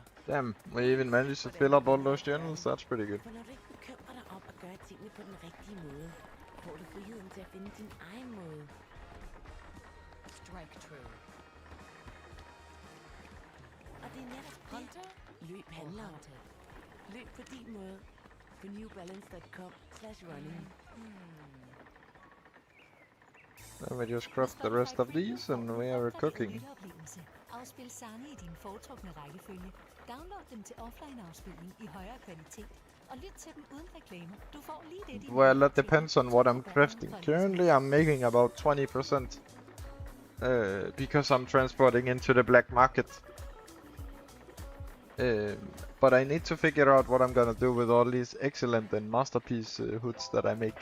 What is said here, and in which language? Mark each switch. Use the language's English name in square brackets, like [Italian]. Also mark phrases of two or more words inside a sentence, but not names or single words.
[English] Damn, we even managed to fill up all those journals. That's pretty good. [Danish] For når du ikke bekymrer dig om at gøre tingene på den rigtige måde, får du friheden til at finde din egen måde. [English] Strike true. [Danish] Og det er netop Hunter det, løb handler om. Løb på din måde på newbalance.com/running. [English] Then we just craft the rest of these and we are cooking. [Danish] Afspil sange i din foretrukne rækkefølge. Download dem til offline-afspilning i højere kvalitet. Og lyt til dem uden reklamer. Du får lige det, [English] Well, that depends on what I'm crafting. Currently, I'm making about 20%. Because I'm transporting into the black market. But I need to figure out what I'm gonna do with all these excellent and masterpiece hoods that I make.